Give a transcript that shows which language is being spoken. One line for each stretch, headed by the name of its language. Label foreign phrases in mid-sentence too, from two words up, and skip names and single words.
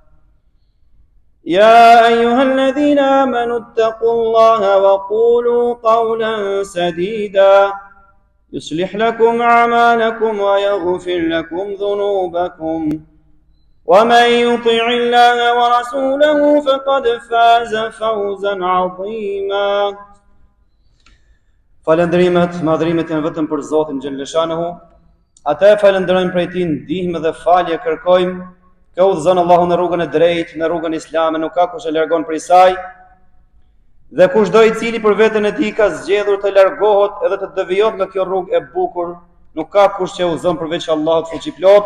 Arabic: يا أيها الذين آمنوا اتقوا الله وقولوا قولا سديدا يصلح لكم أعمالكم ويغفر لكم ذنوبكم ومن يطع الله ورسوله فقد فاز فوزا عظيما.
Albanian: Falëndrimet, madhrimet janë vetëm për Zotin xhalleshanehu. Atë falënderojmë prej Tij, ndihmë dhe falje kërkojmë. Ka udhëzon Allahu në rrugën e drejtë, në rrugën islame, nuk ka kush e largon prej saj. Dhe kushdo I cili për veten e tij ka zgjedhur të largohet edhe të devijohet nga kjo rrugë e bukur, nuk ka kush që udhëzon përveç Allahut fuqiplot.